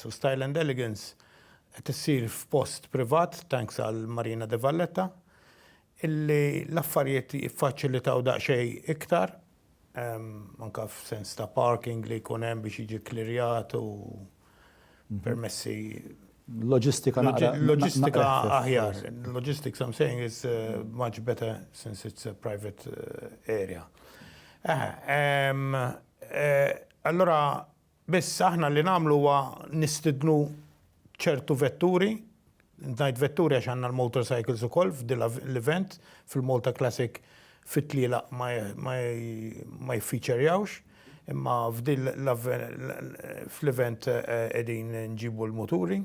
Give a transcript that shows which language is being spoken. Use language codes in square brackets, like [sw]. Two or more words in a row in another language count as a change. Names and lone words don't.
[mt] U Style And Elegance qed issir f'post privat, tanks għal Marina di Valletta, illi l-affarijiet jiffaċilitaw daqsxejn iktar, anke f'sens ta' parking li jkun hemm biex jiġi klirjat u permessi. Logistika aħjar. [en] Logistics I'm saying is much better since it's a private area. [mt] Allora biss aħna li nagħmlu huwa nistidnu ċertu vetturi, ngħid vetturi għax għandna l-motorcycles ukoll f'dil l-event fil-Malta Classic fit-tliela ma jfeaturejawx, imma fl-event qegħdin nġibu l-moturi.